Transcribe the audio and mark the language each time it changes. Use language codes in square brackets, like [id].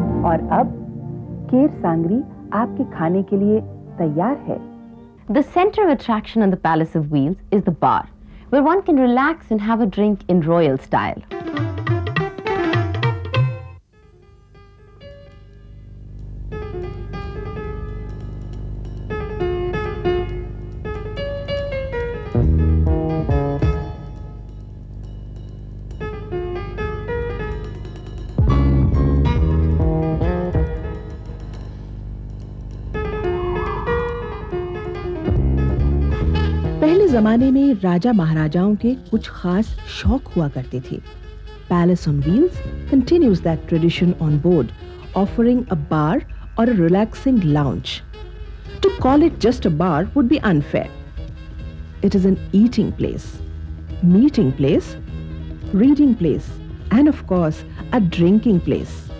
[hi] और अब केर सांगरी आपके खाने के लिए तैयार है. [en] The center of attraction on the Palace of Wheels is the bar, where one can relax and have a drink in royal style. [hi] पहले जमाने में राजा महाराजाओं के कुछ खास शौक हुआ करते थे. [en] Palace on Wheels continues that tradition on board, offering a bar or a relaxing lounge. To call it just a bar would be unfair. It is an eating place, meeting place, reading place, and of course, a drinking place.